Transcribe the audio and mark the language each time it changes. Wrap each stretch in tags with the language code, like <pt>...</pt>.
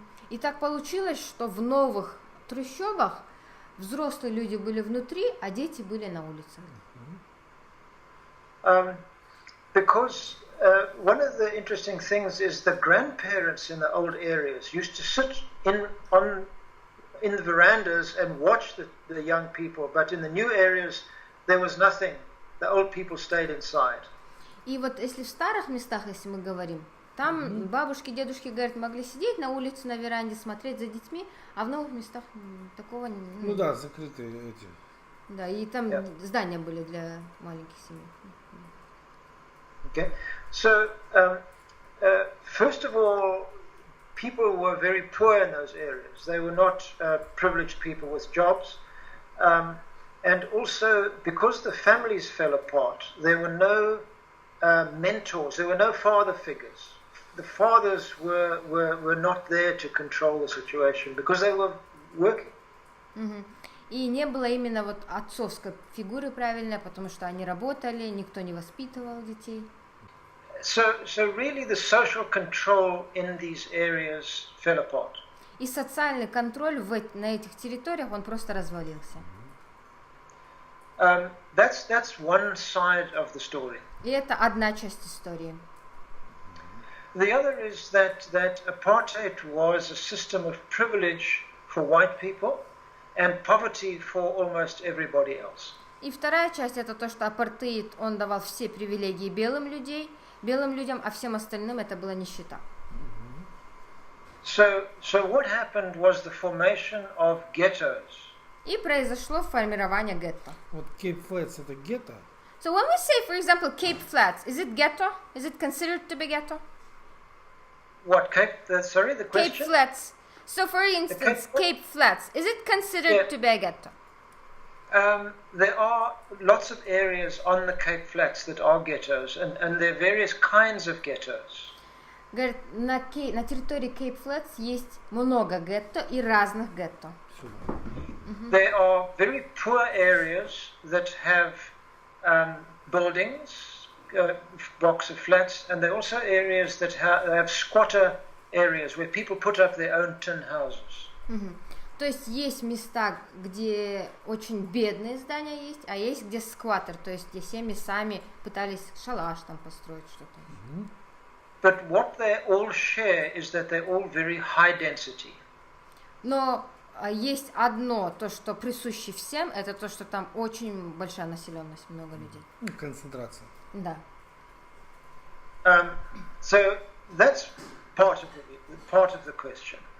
<ru>И так получилось, что в новых трущобах взрослые люди были внутри, а дети были на улицах.</ru> <en>Because one of the interesting things is the grandparents in the old areas used to sit in the verandas and watch the young people, but in the new areas there was nothing. The old people stayed inside.</en> <ru>И вот если в старых местах, если мы говорим, там бабушки, дедушки, говорят, могли сидеть на улице, на веранде, смотреть за детьми, а в новых местах такого не... Ну да, закрытые эти. Да, и там здания были для маленьких семей.</ru> <en>Okay, so first of all, people were very poor in those areas. They were not privileged people with jobs. And also, because the families fell apart, there were no mentors, there were no father figures. The fathers were not there to control the situation because they were working.</en> <ru>И не было именно вот отцовской фигуры правильной, потому что они работали, никто не воспитывал детей.</ru> <en>So really the social control in these areas fell apart.</en> <ru>И социальный контроль на этих территориях, он просто развалился.</ru> <en>That's one side of the story.</en> <ru>И это одна часть истории.</ru> <en>The other is that apartheid was a system of privilege for white people and poverty for almost everybody else.</en> <ru>И вторая часть это то, что апартеид, он давал все привилегии белым людям, а всем остальным это была нищета.</ru> <en>So what happened was the formation of ghettos.</en> <ru>И произошло формирование гетто. Вот Cape Flats это гетто?</ru> <en>So when we say, for example, Cape Flats, is it ghetto? Is it considered to be ghetto? What sorry, the question? Cape Flats. So for instance, Cape Flats, is it considered to be a ghetto? There are lots of areas on the Cape Flats that are ghettos, and there are various kinds of ghettos.</en> <ru>Говорит, на территории Cape Flats есть много гетто и разных гетто.</ru> <en>There are very poor areas that have buildings, blocks of flats, and there are also areas that have squatter areas where people put up their own tin houses.</en> <ru>То есть есть места, где очень бедные здания есть, а есть где скваттер, то есть где семьи сами пытались шалаш там построить что-то.</ru> <en>But what they all share is that they're all very high density.</en> <ru>Но есть одно, то, что присуще всем, это то, что там очень большая населенность, много людей. Концентрация. Да.</ru> <en>So that's part of the question.</en>